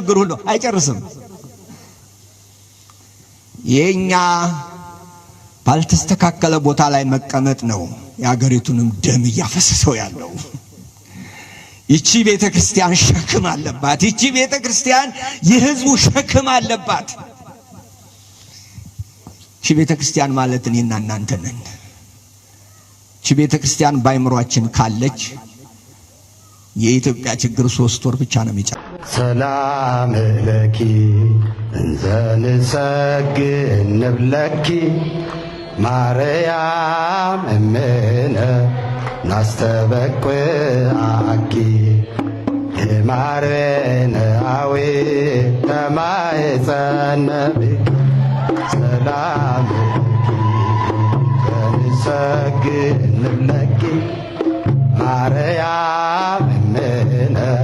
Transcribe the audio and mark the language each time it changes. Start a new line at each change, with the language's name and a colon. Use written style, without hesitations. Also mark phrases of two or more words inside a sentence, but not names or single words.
Amharic: ችግር ሁሉ አይጨርስም። የኛ ባልተስተካከለ ቦታ ላይ መቀመጥ ነው የአገሪቱንም ደም እያፈሰሰው ያለው። ይቺ ቤተክርስቲያን ሸክም አለባት። ይቺ ቤተክርስቲያን የህዝቡ ሸክም አለባት። ይቺ ቤተክርስቲያን ማለት እኔና እናንተ ነን። ይቺ ቤተክርስቲያን ባይምሯችን ካለች የኢትዮጵያ ችግር 3 ወር ብቻ ነው የሚጨርሰው።
Geez: ሰላም ለኪ እንዘ ንሰግድ ንብለኪ ማርያም እምነ ናስተበቅዓኪ የማርያም አዊ ተማይጸነብ ሰላም ለኪ ንሰግድ ንብለኪ ማርያም እምነ